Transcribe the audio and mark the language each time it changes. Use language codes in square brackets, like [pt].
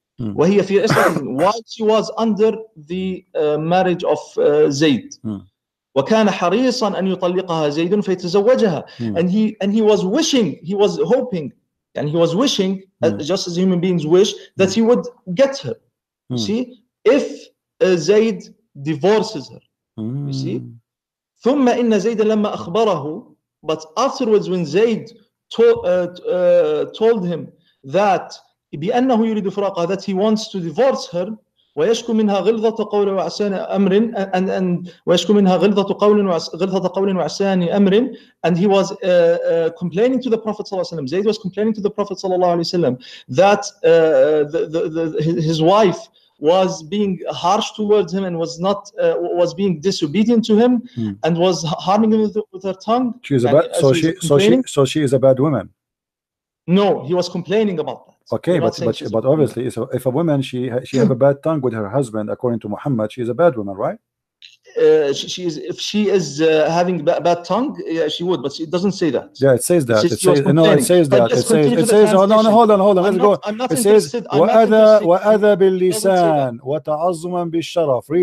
[ar] وهي في [en] while she was under the marriage of Zayd. [ar] وكان حريصا أن يطلقها زيد فيتزوجها. [en] And he was wishing, he was hoping, and he was wishing, just as human beings wish, that he would get her. You see, if Zayd divorces her, you see. [ar] ثم إن زيد لما أخبره, [en] but afterwards when Zayd told him that [ar] بأنه يريد فراقها, [en] that he wants to divorce her, [ar] ويشكو منها غلظة قول وعسان أمر, [en] and ويشكو منها غلظة قول وعسان أمر, and he was complaining to the Prophet صلى الله عليه وسلم. Zayd was complaining to the Prophet صلى الله عليه وسلم that his wife was being harsh towards him and was being disobedient to him and was harming him with her tongue. She is so she is a bad woman. No, he was complaining about that. Okay, but obviously, if a woman she have a bad tongue with her husband, according to Muhammad, she is a bad woman, right? If she is having bad tongue, yeah, she would, but it doesn't say that. Yeah, it says that. It says that. It says. Hold on. Let's go. It says [ar] وَأَذَى بِاللِّسَانِ وَتَعَظُّمًا بِالشَّرَفِ.